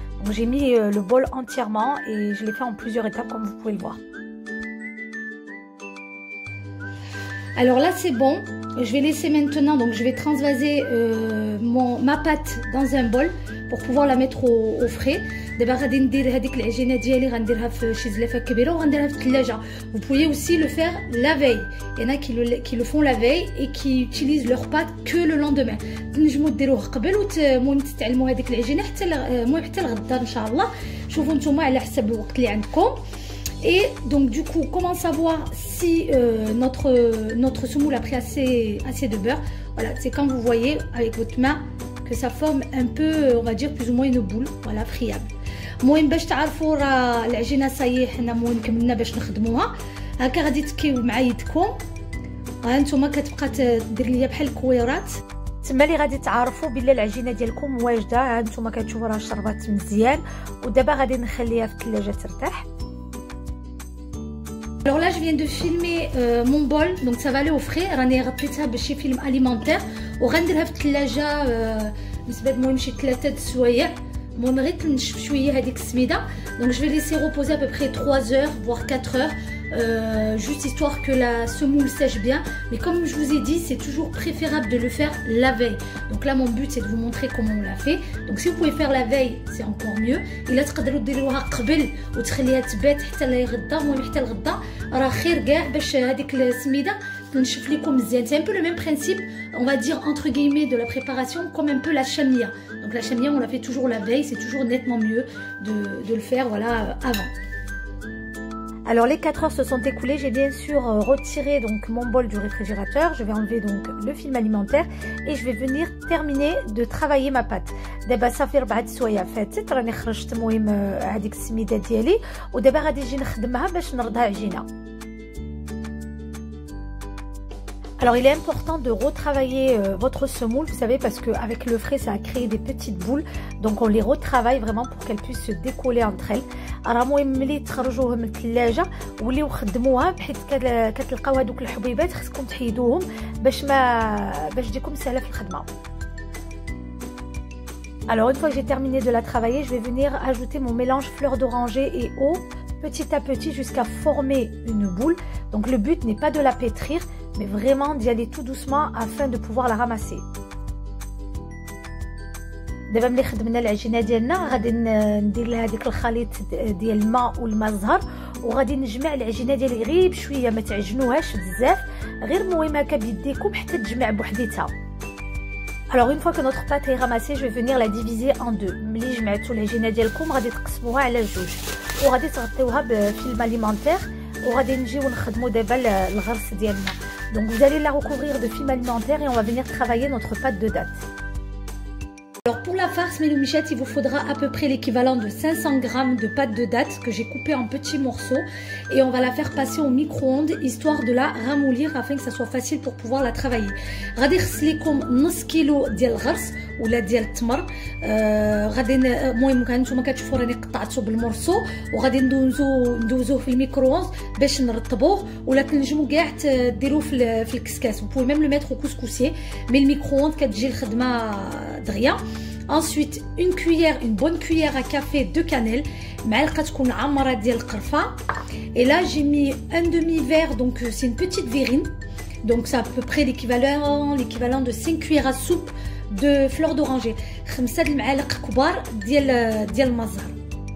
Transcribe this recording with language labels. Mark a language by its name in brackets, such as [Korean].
[French] Donc j'ai mis le bol entièrement et je l'ai fait en plusieurs étapes comme vous pouvez le voir. Alors là c'est bon, je vais laisser maintenant, donc je vais transvaser ma pâte dans un bol pour pouvoir la mettre au frais. [Arabic] دابا غادي ندير هذيك العجينه ديالي غنديرها في شي زلافه كبيره وغنديرها في الثلاجه. [French] Vous pouvez aussi le faire la veille. Il y en a qui le font la veille et qui utilisent leur pâte que le lendemain. [Arabic] تنجموا ديروه قبل المهم تستعلموا هذيك العجينه حتى المهم حتى الغدا ان شاء الله. شوفوا نتوما على حسب الوقت اللي عندكم. [French] Et donc du coup, comment savoir si notre semoule a pris assez de beurre? Voilà, c'est quand vous voyez avec votre main que ça forme un peu, on va dire plus ou moins une boule, voilà, friable. [Arabic] المهم باش تعرفوا راه العجينه صايي حنا المهم كملنا باش نخدموها. هكا غادي تكيو مع يدكم، ها نتوما كتبقى دير ليا بحال الكويرات. تما اللي غادي تعرفوا بلي العجينه ديالكم واجده. ها نتوما كتشوفوا راه شربات مزيان، ودابا غادي نخليها في الثلاجه ترتاح. [French] Alors là je viens de filmer mon bol, donc ça va aller au frais. [Arabic] راني غطيتها بشي فيلم اليمونتير وغنديرها في الثلاجه بالنسبه المهم شي 3 السوايع. المهم غير تنشف شويه هذيك السميده. [French] Donc je vais laisser reposer à peu près 3 heures voire 4 heures, juste histoire que la semoule sèche bien. Mais comme je vous ai dit, c'est toujours préférable de le faire la veille. Donc là mon but c'est de vous montrer comment on l'a fait. Donc si vous pouvez faire la veille c'est encore mieux. [Arabic] الا تقدروا ديروها قبل وتخليها تبات حتى لغدا، المهم حتى الغدا راه خير كاع باش هذيك السميده تنشف لكم مزيان. [French] C'est un peu le même principe, on va dire entre guillemets, de la préparation, comme un peu la chamia. Donc la chamia on la fait toujours la veille, c'est toujours nettement mieux de le faire voilà avant. Alors les 4 heures se sont écoulées, j'ai bien sûr retiré donc mon bol du réfrigérateur, je vais enlever donc le film alimentaire et je vais venir terminer de travailler ma pâte. [Arabic] دابا صافي 4 سوايع فاتت راني خرجت المهم هذيك السميده ديالي ودابا غادي نجي نخدمها باش نردها عجينه. [French] Alors il est important de retravailler votre semoule, vous savez, parce qu'avec le frais ça a créé des petites boules, donc on les retravaille vraiment pour qu'elles puissent se décoller entre elles. [Arabic] راه المهم ملي تخرجوهم من الثلاجه وليو خدموها بحيث كتلقاو هذوك الحبيبات خصكم تحيدوهم باش تجيكم سهله في الخدمه. [French] Alors une fois que j'ai terminé de la travailler, je vais venir ajouter mon mélange fleur d'oranger et eau petit à petit jusqu'à former une boule. Donc le but n'est pas de la pétrir, mais vraiment d'y aller tout doucement afin de pouvoir la ramasser. [Arabic] دابا ملي خدمنا العجينه ديالنا غادي ندير لها ديك الخليط ديال الماء والماء الزهر وغادي نجمع العجينه ديالي غير بشويه ما تعجنوهاش بزاف غير المهم هكا بيديكم حتى تجمع بوحديتها. [French] Alors une fois que notre pâte est ramassée, je vais venir la diviser en deux. [Arabic] ملي جمعتوا العجينه ديالكم غادي تقسموها على جوج وغادي تغطيوها بفيلم alimentaire وغادي نجيو نخدموا دابا الغرس ديالنا. [French] Donc vous allez la recouvrir de film alimentaire et on va venir travailler notre pâte de date. Alors pour la farce Méloumichette, il vous faudra à peu près l'équivalent de 500 g de pâte de date que j'ai coupée en petits morceaux et on va la faire passer au micro-ondes histoire de la ramollir afin que ça soit facile pour pouvoir la travailler. [Arabic] غادي نخص لكم نص كيلو ديال الغرس ولا ديال التمر غادي المهم كنتوما كتشوفوا راني قطعته بالمرصو وغادي ندوزوه في الميكرووند باش نرطبوه ولا تنجموا كاع ديروه في الكسكاس. [French] Vous pouvez même le mettre au couscoussier mais le micro-ondes [Arabic] كتجي الخدمه دغيا. [French] Ensuite une bonne cuillère à café de cannelle [Arabic] معلقه تكون عامره ديال القرفه [French] et là j'ai mis un demi-verre donc c'est une petite verrine donc c'est à peu près l'équivalent de 5 cuillères à soupe de fleur d'oranger [Arabic] 5 المعالق كبار ديال الماء الزهر.